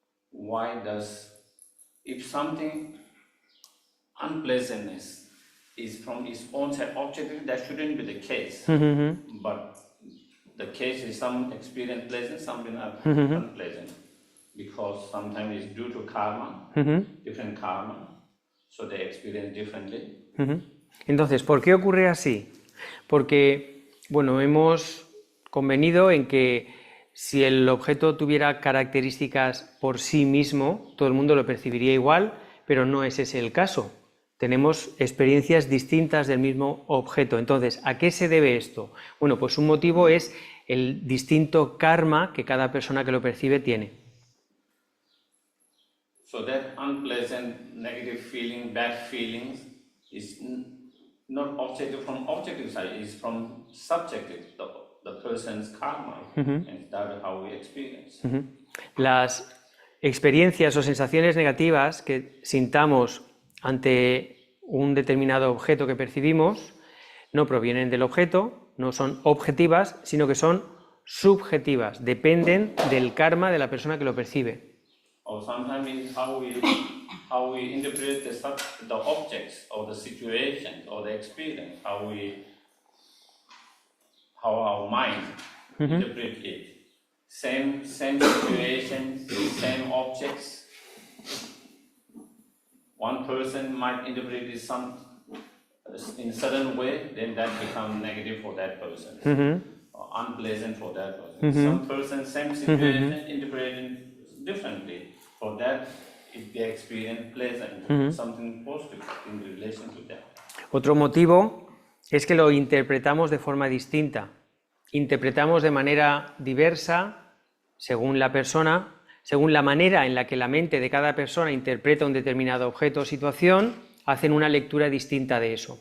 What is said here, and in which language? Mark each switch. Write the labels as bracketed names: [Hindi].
[English] Why does, if something unpleasantness is from its own side objectively, that shouldn't be the case. But the case is some experience pleasant, something unpleasant. Because sometimes it's due to karma, different karma, so they experience differently. [Spanish] Entonces, ¿por qué ocurre así? Porque, hemos convenido en que si el objeto tuviera características por sí mismo, todo el mundo lo percibiría igual, pero no es ese el caso. Tenemos experiencias distintas del mismo objeto. Entonces, ¿a qué se debe esto? Bueno, pues un motivo es el distinto karma que cada persona que lo percibe tiene. [English] So that unpleasant, negative feeling, bad feelings is not objective from objective side, it's from subjective, the person's karma, and that is how we experience. [Spanish] Las experiencias o sensaciones negativas que sintamos ante un determinado objeto que percibimos no provienen del objeto, no son objetivas, sino que son subjetivas, dependen del karma de la persona que lo percibe. [English] Or sometimes it's how we interpret the objects or the situations or the experience, how our mind interpret it. Same situations, same objects. One person might interpret it in a certain way, then that becomes negative for that person, or unpleasant for that person. Some person, same situation, interpreted differently. For that, if they experience pleasant, something positive in relation to that. [Spanish] Otro motivo es que lo interpretamos de forma distinta. Interpretamos de manera diversa según la persona, según la manera en la que la mente de cada persona interpreta un determinado objeto o situación, hacen una lectura distinta de eso.